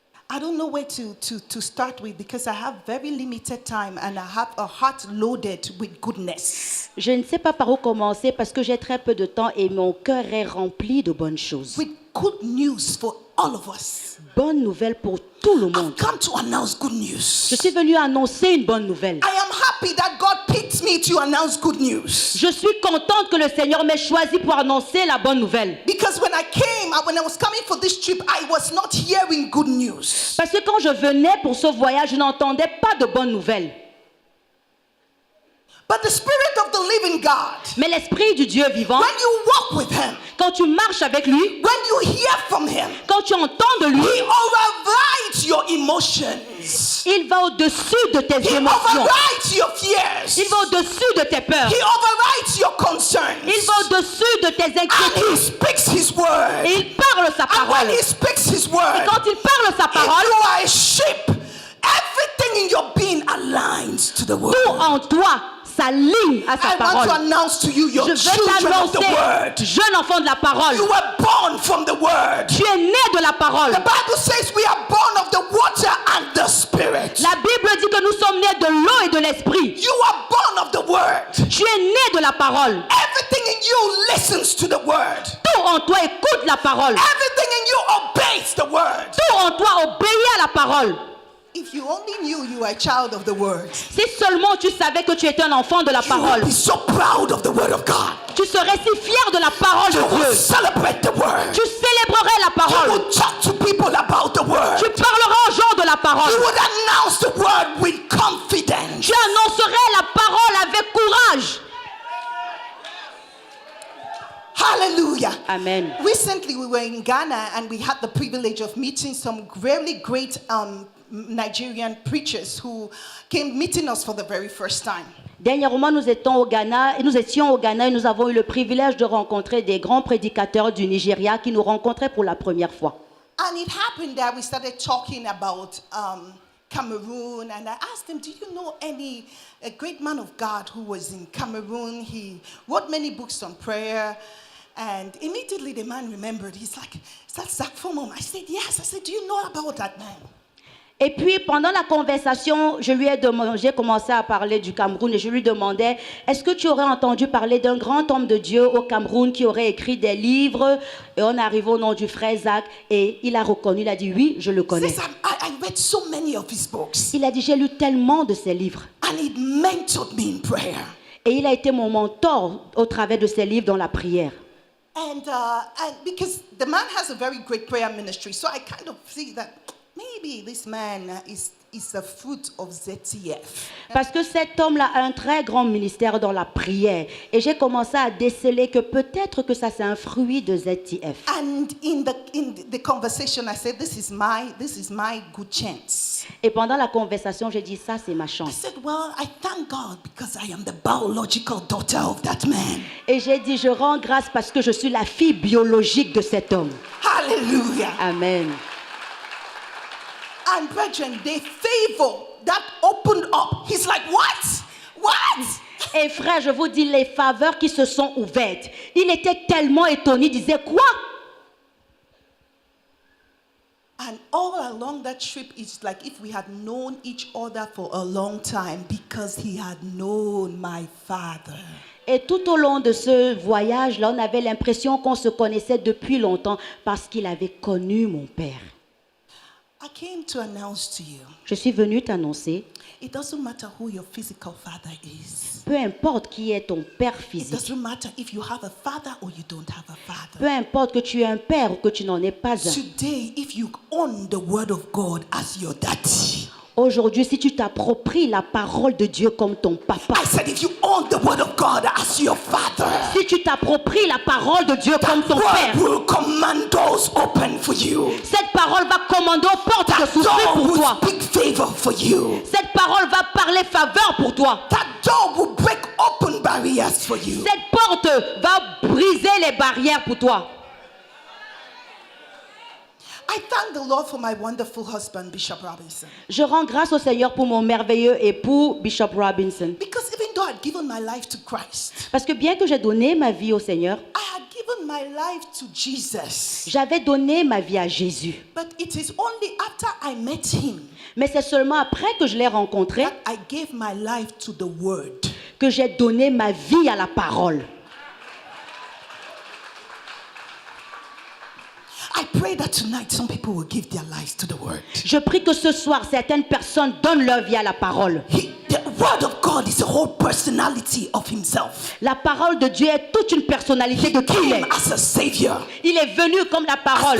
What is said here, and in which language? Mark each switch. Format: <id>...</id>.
<en>I don't know where to start with because I have very limited time and I have a heart loaded with goodness.</en> <fr>Je ne sais pas par où commencer parce que j'ai très peu de temps et mon cœur est rempli de bonnes choses.</fr> <en>With good news for all of us.</en> <fr>Bonne nouvelle pour tout le monde.</fr> <en>I've come to announce good news.</en> <fr>Je suis venue annoncer une bonne nouvelle.</fr> <en>I am happy that God picked me to announce good news.</en> <fr>Je suis contente que le Seigneur m'ait choisi pour annoncer la bonne nouvelle.</fr> <en>Because when I was coming for this trip, I was not hearing good news.</en> <fr>Parce que quand je venais pour ce voyage, je n'entendais pas de bonnes nouvelles.</fr> <en>But the Spirit of the living God,</en> <fr>Mais l'Esprit du Dieu vivant,</fr> <en>when you walk with him,</en> <fr>quand tu marches avec lui,</fr> <en>when you hear from him,</en> <fr>quand tu entends de lui,</fr> <en>he overrides your emotions.</en> <fr>il va au-dessus de tes</fr> <en>He</en> <fr>émotions.</fr> <en>overrides your fears.</en> <fr>Il va au-dessus de tes peurs.</fr> <en>He overrides your concerns.</en> <fr>Il va au-dessus de tes</fr> <en>And he</en> <fr>inquiétudes.</fr> <en>speaks his word.</en> <fr>Et il parle sa</fr> <en>And when</en> <fr>parole.</fr> <en>he speaks his word,</en> <fr>Et quand il parle sa</fr> <en>if</en> <fr>parole,</fr> <en>you are a sheep, everything in your being aligns to the word.</en> <fr>tout en toi s'aligne à sa</fr> <en>I want to</en> <fr>parole.</fr> <en>announce to you, your</en> <fr>Je veux</fr> <en>children of the</en> <fr>t'annoncer,</fr> <en>word.</en> <fr>jeune enfant de la parole,</fr> <en>You were born from the word.</en> <fr>tu es né de la parole.</fr> <en>The Bible says we are born of the water and the spirit.</en> <fr>La Bible dit que nous sommes nés de l'eau et de l'esprit.</fr> <en>You are born of the word.</en> <fr>Tu es né de la parole.</fr> <en>Everything in you listens to the word.</en> <fr>Tout en toi écoute la parole.</fr> <en>Everything in you obeys the word.</en> <fr>Tout en toi obéit à la parole.</fr> <en>If you only knew you were a child of the word,</en> <fr>Si seulement tu savais que tu étais un enfant de la</fr> <en>you</en> <fr>parole,</fr> <en>would be so proud of the word of God.</en> <fr>tu serais si fier de la parole</fr> <en>You</en> <fr>de</fr> <en>would</en> <fr>Dieu.</fr> <en>celebrate the word.</en> <fr>Tu célébrerais la</fr> <en>You</en> <fr>parole.</fr> <en>would talk to people about the word.</en> <fr>Tu parleras aux gens de la parole.</fr> <en>You would announce the word with confidence.</en> <fr>Tu annoncerais la parole avec courage. Hallelujah. Amen.</fr> <en>Recently, we were in Ghana and we had the privilege of meeting some really great Nigerian preachers who came meeting us for the very first time.</en> <fr>Dernièrement, nous étions au Ghana et nous avons eu le privilège de rencontrer des grands prédicateurs du Nigeria qui nous rencontraient pour la première fois.</fr> <en>And it happened that we started talking about Cameroon, and I asked him, do you know a great man of God who was in Cameroon? He wrote many books on prayer. And immediately the man remembered. He's like, is that Zach Fomom? I said, yes. I said, do you know about that man?</en> <fr>Et puis, pendant la conversation, j'ai commencé à parler du Cameroun et je lui demandais, est-ce que tu aurais entendu parler d'un grand homme de Dieu au Cameroun qui aurait écrit des livres? Et on arrive au nom du frère Zach et il a reconnu, il a dit, oui, je le connais.</fr> <en>He says, I read so many of his books.</en> <fr>Il a dit, j'ai lu tellement de ses livres.</fr> <en>And it mentored me in prayer.</en> <fr>Et il a été mon mentor au travers de ses livres dans la prière.</fr> <en>And because the man has a very great prayer ministry, so I kind of see that maybe this man is a fruit of ZTF.</en> <fr>Parce que cet homme-là a un très grand ministère dans la prière. Et j'ai commencé à déceler que peut-être que ça c'est un fruit de ZTF.</fr> <en>And in the conversation, I said, this is my good chance.</en> <fr>Et pendant la conversation, j'ai dit, ça c'est ma</fr> <en>I</en> <fr>chance.</fr> <en>said, well, I thank God because I am the biological daughter of that man.</en> <fr>Et j'ai dit, je rends grâce parce que je suis la fille biologique de cet homme. Hallelujah. Amen.</fr> <en>And brethren, the favor that opened up. He's like, what? What?</en> <fr>Et frère, je vous dis, les faveurs qui se sont ouvertes. Il était tellement étonné, il disait, quoi?</fr> <en>And all along that trip, it's like if we had known each other for a long time because he had known my father.</en> <fr>Et tout au long de ce voyage-là, on avait l'impression qu'on se connaissait depuis longtemps parce qu'il avait connu mon père.</fr> <en>I came to announce to you,</en> <fr>Je suis venue t'annoncer,</fr> <en>it doesn't matter who your physical father is.</en> <fr>peu importe qui est ton père</fr> <en>It</en> <fr>physique,</fr> <en>doesn't matter if you have a father or you don't have a father.</en> <fr>peu importe que tu aies un père ou que tu n'en aies pas un.</fr> <en>Today, if you own the word of God as your daddy,</en> <fr>Aujourd'hui, si tu t'appropries la parole de Dieu comme ton papa,</fr> <en>I said, if you own the word of God as your father,</en> <fr>si tu t'appropries la parole de Dieu comme ton père,</fr> <en>word will command doors open for you.</en> <fr>cette parole va commander aux portes de</fr> <en>That</en> <fr>s'ouvrir</fr> <en>door</en> <fr>pour</fr> <en>will</en> <fr>toi.</fr> <en>speak favor for you.</en> <fr>Cette parole va parler faveur pour toi.</fr> <en>That door will break open barriers for you.</en> <fr>Cette porte va briser les barrières pour toi.</fr> <en>I thank the Lord for my wonderful husband, Bishop Robinson.</en> <fr>Je rends grâce au Seigneur pour mon merveilleux époux, Bishop Robinson.</fr> <en>Because even though I'd given my life to Christ,</en> <fr>Parce que bien que j'ai donné ma vie au Seigneur,</fr> <en>I had given my life to Jesus.</en> <fr>j'avais donné ma vie à Jésus.</fr> <en>But it is only after I met him</en> <fr>Mais c'est seulement après que je l'ai rencontré</fr> <en>that I gave my life to the word.</en> <fr>que j'ai donné ma vie à la parole.</fr> <en>I pray that tonight some people will give their lives to the word.</en> <fr>Je prie que ce soir, certaines personnes donnent leur vie à la parole.</fr> <en>The word of God is a whole personality of himself.</en> <fr>La parole de Dieu est toute une personnalité de qui il est.</fr> <en>Came as a savior,</en> <fr>Il est venu comme la parole,</fr>